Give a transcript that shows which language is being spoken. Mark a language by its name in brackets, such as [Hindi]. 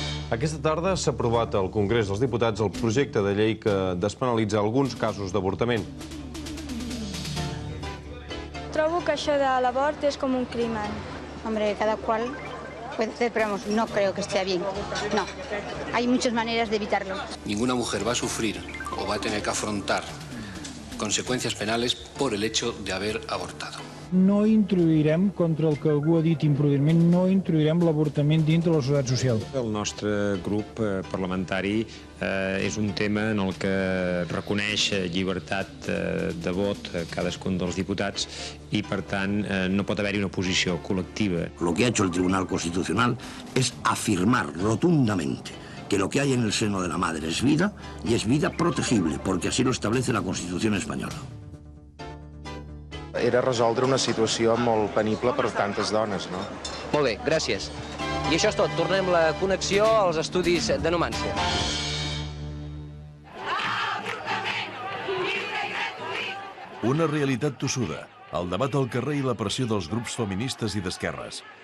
[Catalan] Aquesta tarda s'ha aprovat al Congrés dels Diputats el projecte de llei que despenalitza alguns casos d'avortament. Trobo que això de l'avort és com un crimen. [Spanish] Hombre, cada cual puede hacer, pero vamos, no creo que esté bien. No, hay muchas maneras de evitarlo. Ninguna mujer va a sufrir o va a tener que afrontar consecuencias penales por el hecho de haber abortado. [Catalan] No introduirem, contra el que algú ha dit imprudentment, no introduirem l'avortament dintre de la societat social. El nostre grup parlamentari és un tema en el que reconeix llibertat de vot a cadascun dels diputats i, per tant, no pot haver-hi una posició col·lectiva. [Spanish] Lo que ha hecho el Tribunal Constitucional es afirmar rotundamente que lo que hay en el seno de la madre es vida y es vida protegible, porque así lo establece la Constitución española. [Catalan] Era resoldre una situació molt penible per tantes dones, no? Molt bé, gràcies. I això és tot. Tornem la connexió als estudis de Numància. Una realitat tossuda, el debat al carrer i la pressió dels grups feministes i d'esquerres.